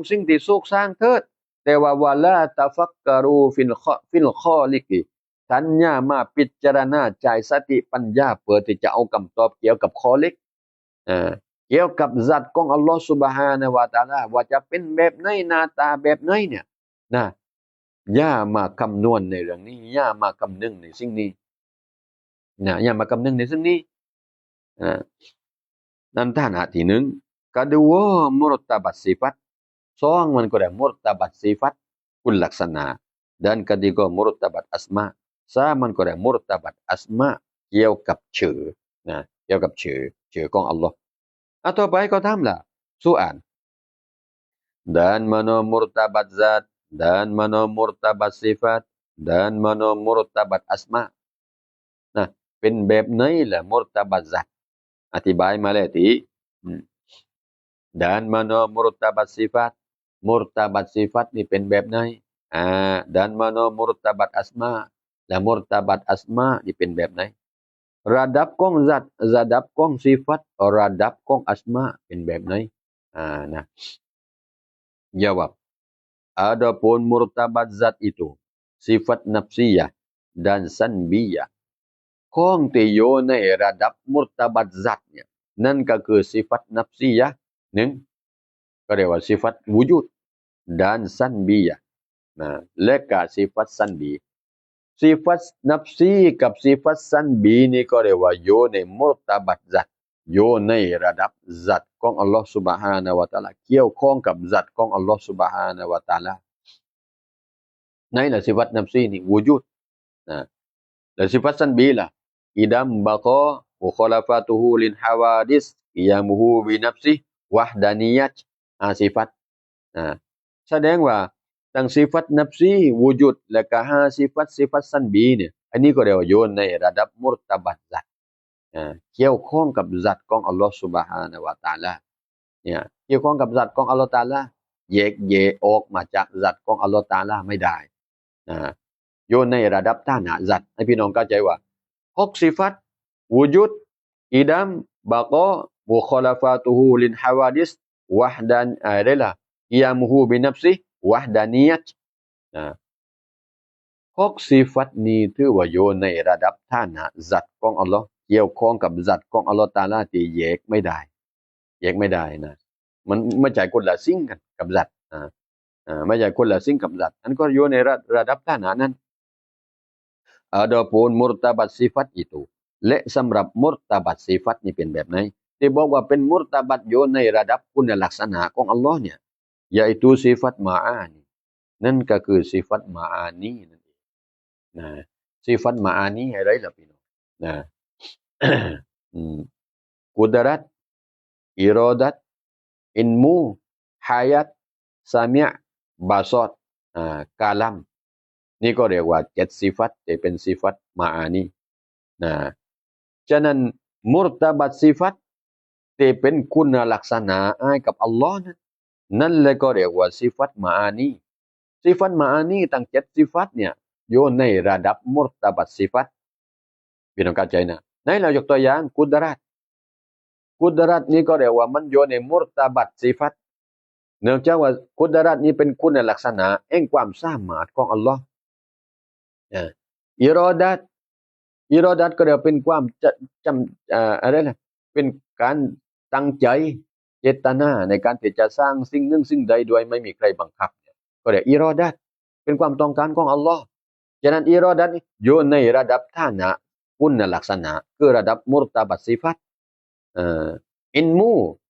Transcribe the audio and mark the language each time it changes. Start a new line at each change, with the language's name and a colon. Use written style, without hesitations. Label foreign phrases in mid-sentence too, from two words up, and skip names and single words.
Thai: สิ่งที่ถูกสร้างเถิดแต่ว่า
Arabic: ولا تفكروا في الخالق
Thai: ท่านอย่ามาพิจารณาใจสติปัญญาเพื่อที่จะเอาคำตอบเกี่ยวกับคอลิกเกี่ยวกับสัตว์ของอัลลอฮฺ
Arabic: سبحانه وتعالى
Thai: ว่าจะเป็นแบบไหนหน้าตาแบบไหนเนี่ยนะอย่ามาคำนวณในเรื่องนี้อย่ามาคำนึงในสิ่งนี้นะอย่ามาคำนึงในสิ่งนี้ นั่นฐานะที่หนึ่ง
Malay: kedua murtabat sifat seorang
Thai: มันก็ได้
Malay: murtabat sifat คุณลักษณะ dan ketiga murtabat asma
Thai: สามมันก็ได้
Malay: murtabat asma
Thai: เกี่ยวกับชื่อนะเกี่ยวกับชื่อของอัลลอฮ์ต่อไปก็ถามล่ะ
Malay: soal dan mana murtabat zat dan mana murtabat sifat dan mana murtabat asma
Thai: นะเป็นแบบไหนล่ะ
Malay: murtabat zat
Thai: อธิบายมาแล้วที
Malay: dan mana murtabat sifat murtabat sifat
Thai: นี่เป็นแบบไหน
Malay: dan mana murtabat asma และ murtabat asma
Thai: นี่เป็นแบบไหนระดับของzatระดับของsifatระดับของ asma เป็นแบบไหนนะ
Malay: jawab adapun murtabat zat itu sifat nafsiyah dan sanbiyah
Thai: ของที่อยู่ในระ ดับ
Malay: murtabat zat
Thai: เนี่ยนั่นก็คือ
Malay: sifat nafsiyah
Thai: หนึ่งก็เรียกว่า
Malay: sifat wujud dan sanbiyah
Thai: นะและก็
Malay: sifat sanbi sifat nafsi
Thai: กับ sifat sanbi นี่ก็เรียกว่าอยู่ใน
Malay: murtabat zat
Thai: อยู่ในระดับ zat ของอัลลอฮฺ سبحانه และ تعالى เกี่ยวข้องกับ zat ของอัลลอฮฺ سبحانه และ تعالى ในละ
Malay: sifat nafsi
Thai: นี่ wujud นะและ
Malay: sifat sanbi
Thai: ล่ะ
Arabic: قدم بقاء مخالفته للحوادث قيامه بنفسه وحدانية sifat
Thai: แสดงว่าทั้ง
Malay: sifat nafsi wujud
Thai: และก็
Malay: sifat sanbi
Thai: เนี่ยอั นนี้ก็เรียกว่าอยู่ในระดับ
Malay: murtabat zat
Thai: เกี่ยวข้องกับ zat ของอัลลอฮฺ سبحانه และ تعالى เนี่ยเกี่ยวข้องกับ zat ของอัลลอฮฺ تعالى แยกออกมาจาก zat ของอัลลอฮฺ تعالى ไม่ได้อยู่ในระดับฐานะ zat ให้พี่น้องเข้าใจว่า6 sifat
Arabic: وجود قدم بقاء مخالفته للحوادث وحدانية قيامه بنفسه وحدانية
Thai: 6 sifat นี้ถือว่าอยู่ในระดับฐานะ zat ของอัลลอฮ์เกี่ยวข้องกับ zat ของอัลลอฮ์ตะอาลาที่ แยกไม่ได้นะมันไม่ใช่คนละสิ่งกันกับ zat ไม่ใช่คนละสิ่งกับ zat อันก็อยู่ในระดับฐานะนั้น
Malay: adapun murtabat sifat itu
Thai: และสำหรับ murtabat sifat นี่เป็นแบบไหนที่บอกว่าเป็น murtabat อยู่ในระดับคุณลักษณะของอัลลอฮ์เนี่ย
Malay: yaitu sifat ma'ani
Thai: นั่นก็คือ
Malay: sifat ma'ani
Thai: นั่นเองนะ
Malay: sifat ma'ani
Thai: อะไรล่ะพี่น้องนะ
Malay: qudrat iradat ilmu hayat sami' basar kalam
Thai: นี่ก็เรียกว่า7 sifat ที่เป็น
Malay: sifat ma'ani
Thai: นะฉะนั้น
Malay: murtabat sifat
Thai: ที่เป็นคุณลักษณะให้กับอัลลอฮ์นั่นเลยก็เรียกว่า
Malay: sifat ma'ani sifat ma'ani
Thai: ทั้ง7 sifat เนี่ยอยู่ในระดับ
Malay: murtabat sifat
Thai: พี่น้องเข้าใจนะไหนเรายกตัวอย่างกุดรัตกุดรัตนี้ก็เรียกว่ามันอยู่ในมุรตาบัตซิฟัตเนื่อง จากว่ากุดรัตนี้เป็นคุณลักษณะแห่งความสามารถของอัลลอฮ์อิรอดัตอิรอดัตก็เรียกเป็นความจะจำอะไรนะเป็นการตั้งใจเจตนาในการที่จะสร้างสิ่งหนึ่งสิ่งใดโดยไม่มีใครบังคับเนี่ยก็เรียกอิรอดัตเป็นความต้องการของอัลลอฮ์ฉะนั้นอิรอดัตนี้อยู่ในระดับฐานะคุณลักษณะคือระดับมุรตาบัตซิฟัตอินมู